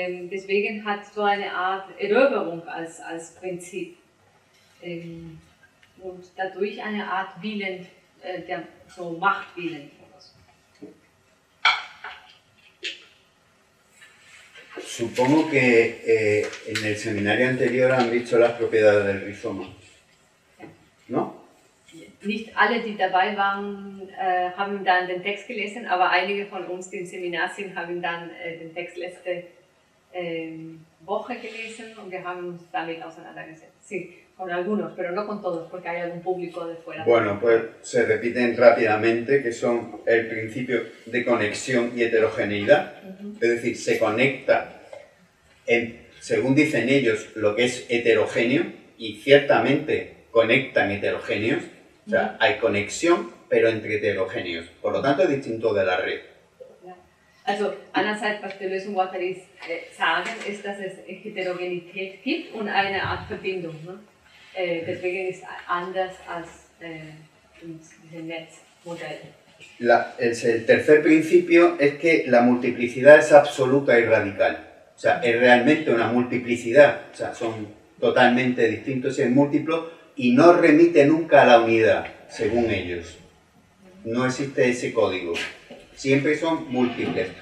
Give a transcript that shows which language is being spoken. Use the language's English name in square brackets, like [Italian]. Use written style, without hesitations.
[German] Deswegen hat so eine Art Eroberung als Prinzip. Und dadurch eine Art Willen, so Machtwillen. [Spanish] Supongo que en el seminario anterior han visto las propiedades del rizoma, ¿no? [German] Nicht alle, die dabei waren, haben dann den Text gelesen, aber einige von uns, die im Seminar sind, haben dann den Text letzte Woche gelesen und wir haben uns damit auseinandergesetzt. [Spanish] Sí, con algunos, pero no con todos, porque hay algún público de fuera. Bueno, pues se repiten rápidamente, que son el principio de conexión y heterogeneidad. Es decir, se conecta, según dicen ellos, lo que es heterogéneo, y ciertamente conectan heterogéneos. O sea, hay conexión, pero entre heterogéneos. Por lo tanto, es distinto de la red. [German] Also, einerseits, was Deleuze und Guattari sagen, ist, dass es Heterogenität gibt und eine Art Verbindung. Ne? Deswegen ist es anders als diese Netzmodell. [Spanish] El tercer principio es que la multiplicidad es absoluta y radical. O sea, es realmente una multiplicidad. O sea, son totalmente distintos y es múltiplo y no remite nunca a la unidad, según ellos. No existe ese código. Siempre son múltiples.